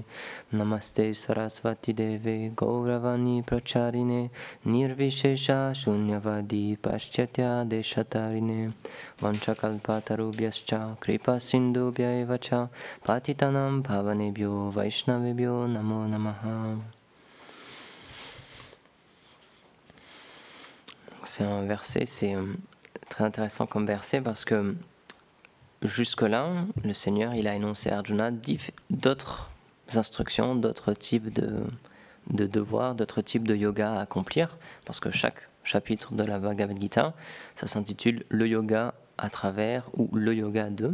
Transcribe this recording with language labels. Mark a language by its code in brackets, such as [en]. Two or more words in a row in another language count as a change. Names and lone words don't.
[sa] Namaste Sarasvati Deve Gauravani Pracharine Nirvishesha Shunyavadi Paschatya Deshatarine. Vanchakalpatarubhyascha Kripa Sindhubhya evacha Patitanam Pavanebhyo Vaishnavebhyo Namo Namaha. [fr] C'est un verset, c'est très intéressant comme verset parce que jusque-là, le Seigneur il a énoncé à Arjuna d'autres instructions, d'autres types de devoirs, d'autres types de yoga à accomplir, parce que chaque chapitre de la Bhagavad Gita, ça s'intitule le yoga à travers ou le yoga de.